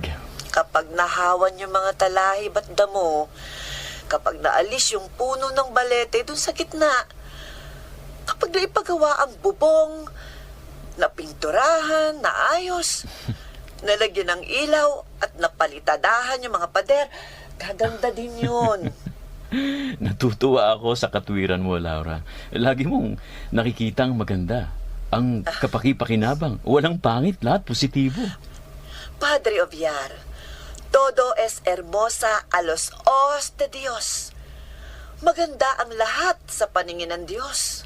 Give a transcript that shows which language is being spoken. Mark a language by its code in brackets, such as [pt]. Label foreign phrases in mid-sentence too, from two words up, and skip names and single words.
[tl] Kapag nahawan yung mga talahib at damo, kapag naalis yung puno ng balete dun sa gitna, kapag naipagawa ang bubong, napinturahan, naayos, Nalagyan ng ilaw at napalitadahan yung mga pader. Gaganda din yun. Natutuwa ako sa katwiran mo, Laura. Lagi mong nakikitang maganda. Ang kapaki-pakinabang. Walang pangit, lahat positibo. [es] Padre Oviar, todo es hermosa a los ojos de Dios. [tl] Maganda ang lahat sa paningin ng Diyos.